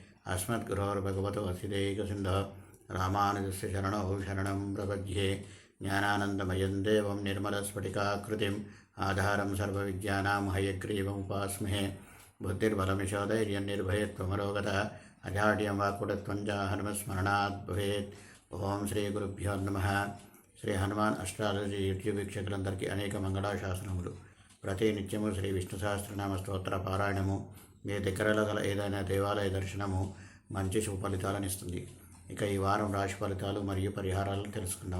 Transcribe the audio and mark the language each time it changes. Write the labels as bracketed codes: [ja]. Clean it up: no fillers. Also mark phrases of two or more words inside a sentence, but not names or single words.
[sa] अस्मद्गुरोर्भगवतोऽस्यैकसिन्धो रामानुजस्य शरणौ शरणं प्रपद्ये ज्ञानानन्दमयं देवं निर्मलस्फटिकाकृतिम् आधारं सर्वविद्यानां हयग्रीवमुपास्महे बुद्धिर्बलमिशोधैर्यं निर्भयत्वमरोगतः अजाड्यं वाक्कुटत्वं च हनुमस्मरणात् भवेत्। ఓం శ్రీ గురుభ్యో నమః. [te] శ్రీ హనుమాన్ అస్ట్రాలజీ యూట్యూబ్ వీక్షకులందరికీ అనేక మంగళాశాసనములు. ప్రతి నిత్యము శ్రీ విష్ణు సహస్రనామ స్తోత్ర పారాయణము మీ దగ్గరలో గల ఏదైనా దేవాలయ దర్శనము మంచి శుభ ఫలితాలను ఇస్తుంది. ఇక ఈ వారం రాశి ఫలితాలు మరియు పరిహారాలను తెలుసుకుందాం.